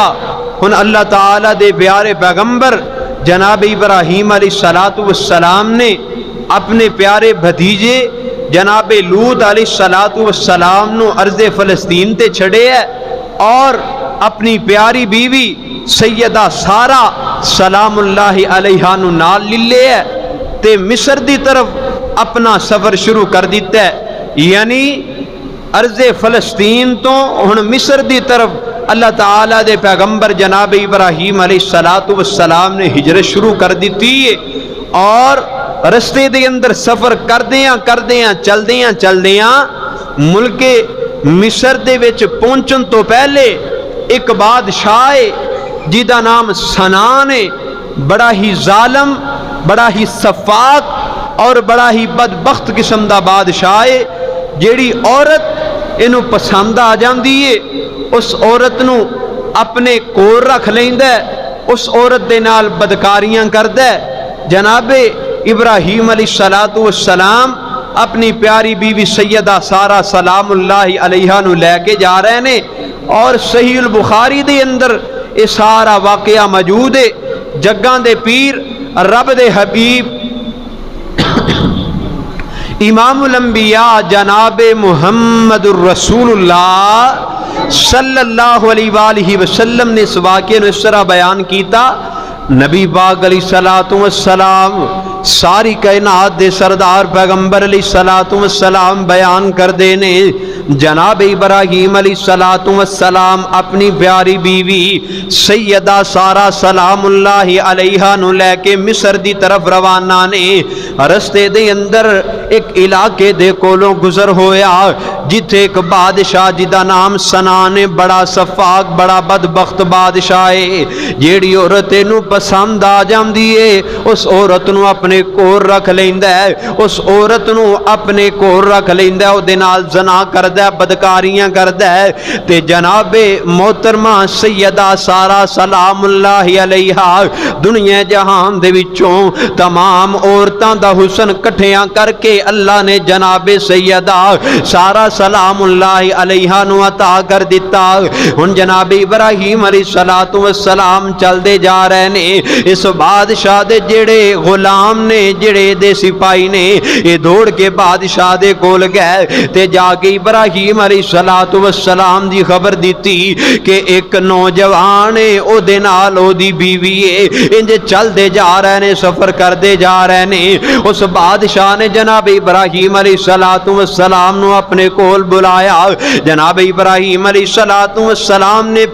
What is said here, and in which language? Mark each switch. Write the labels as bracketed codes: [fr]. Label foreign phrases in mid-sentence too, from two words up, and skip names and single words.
[pa] ہن اللہ تعالی دے پیارے پیغمبر جناب ابراہیم علیہ السلام نے اپنے پیارے بھتیجے جناب لوط علیہ السلام نو ارض فلسطین تے چھڑے ہے، اور اپنی پیاری بیوی سیدہ سارہ سلام اللہ علیہا نو نال لے ہے تے مصر دی طرف اپنا سفر شروع کر دیتا ہے۔ یعنی ارض فلسطین تو ہن مصر دی طرف اللہ تعالی دے پیغمبر جناب ابراہیم علیہ السلام نے ہجرت شروع کر دیتی ہے، اور رستے دے اندر سفر کردیاں چلدیاں ملک مصر دے وچ پہنچن تو پہلے ایک بادشاہ جیدہ نام سنان ہے، بڑا ہی ظالم، بڑا ہی سفاک اور بڑا ہی بدبخت قسم دا بادشاہ ہے۔ جیڑی عورت انہوں پسند آ جاندی ہے اس عورت نو اپنے کول رکھ لیندا ہے، اس عورت دے نال بدکاریاں کردا ہے۔ جناب ابراہیم علیہ السلام اپنی پیاری بیوی سیدہ سارہ سلام اللہ علیہا نو لے کے جا رہے نے، اور صحیح البخاری دے اندر یہ سارا واقعہ موجود ہے۔ جگاں دے پیر رب دے حبیب امام الانبیاء جناب محمد الرسول اللہ صلی اللہ علیہ وآلہ وسلم نے اس واقعے اس طرح بیان کیتا، نبی پاک علیہ السلام ساری کائنات دے سردار پیغمبر علیہ السلام بیان کر دینے، جناب ابراہیم علیہ السلام اپنی پیاری بیوی سیدہ سارہ سلام اللہ علیہا نو لے کے مصر دی طرف روانہ نے۔ رستے دے اندر ایک علاقے دے کولوں گزر ہویا جتھے ایک بادشاہ جدا نام سنان بڑا صفاق بڑا بدبخت بادشاہ ہے جیڑی عورت نو پسند آ جاندی ہے اس عورت نو اپنے کول رکھ لیندا ہے اس عورت نو اپنے کول رکھ لیندا ہے او دے نال زنا کردا ہے بدکاریاں کردا ہے تے جناب محترمہ سیدہ سارہ سلام اللہ علیہا دنیا جہان دے وچوں تمام عورتاں دا حسن کٹھیاں کر کے اللہ نے جناب سیدہ سارہ سلام اللہ علیہا نو عطا کر دیتا ہن جناب ابراہیم علیہ السلام چل دے جا رہے نے اس بادشاہ دے جڑے غلام نے جڑے دے سپاہی نے یہ دوڑ کے بادشاہ دے کول گئے تے جا کے ابراہیم علیہ السلام دی خبر دیتی کہ ایک نوجوان ہے او دے نال او دی بیوی ہے انج چل دے جا رہے نے سفر کر دے جا رہے نے اس بادشاہ نے جناب ابراہیم علیہ السلام نو اپنے کول بلایا جناب ابراہیم علیہ السلام نے